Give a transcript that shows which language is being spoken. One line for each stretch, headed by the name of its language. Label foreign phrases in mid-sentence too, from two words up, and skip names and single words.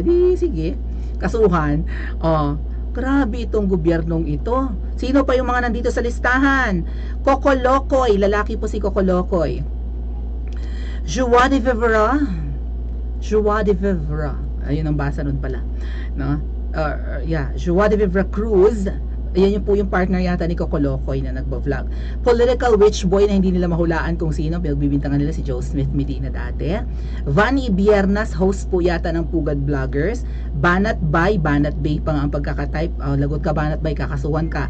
Filipino: Di, sige, kasuhan. Grabe itong gobyernong ito. Sino pa yung mga nandito sa listahan? Coco Locoy, lalaki po si Coco Locoy. Joie de Vivre. Joie de Vivre. Ayun ang basa nun pala. No? Joie de Vivre Cruz. Ayan yung po yung partner yata ni Coco Locoy na nagba-vlog.
English: Political witch boy
Filipino: na hindi nila mahulaan kung sino. Pinagbibintangan nila si Joe Smith Medina dati. Vanny Biernas, host po yata ng Pugad Vloggers. Banat Bay pa nga ang pagkakatype. Lagot ka Banat Bay, kakasuhan ka.